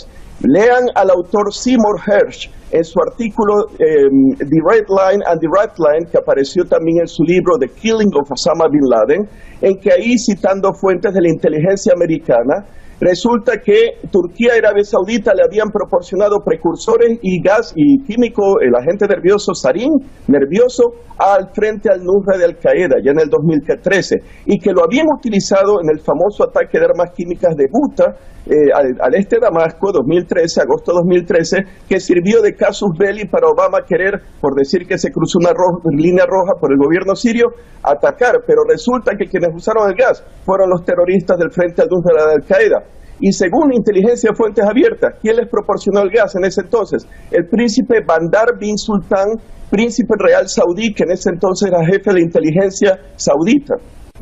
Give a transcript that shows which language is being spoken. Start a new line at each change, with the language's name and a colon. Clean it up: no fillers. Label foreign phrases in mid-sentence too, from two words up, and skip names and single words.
Spanish: Lean al autor Seymour Hersh en su artículo The Red Line and the Right Line, que apareció también en su libro The Killing of Osama Bin Laden, en que ahí, citando fuentes de la inteligencia americana, resulta que Turquía y Arabia Saudita le habían proporcionado precursores y gas y químico, el agente nervioso sarín, nervioso, al frente al Nusra de Al-Qaeda, ya en el 2013, y que lo habían utilizado en el famoso ataque de armas químicas de Buta, al este de Damasco, 2013, agosto 2013, que sirvió de casus belli para Obama querer, por decir que se cruzó una línea roja por el gobierno sirio, atacar, pero resulta que quienes usaron el gas fueron los terroristas del Frente al-Nusra de Al-Qaeda. Y según inteligencia de fuentes abiertas, ¿quién les proporcionó el gas en ese entonces? El príncipe Bandar bin Sultan, príncipe real saudí, que en ese entonces era jefe de la inteligencia saudita.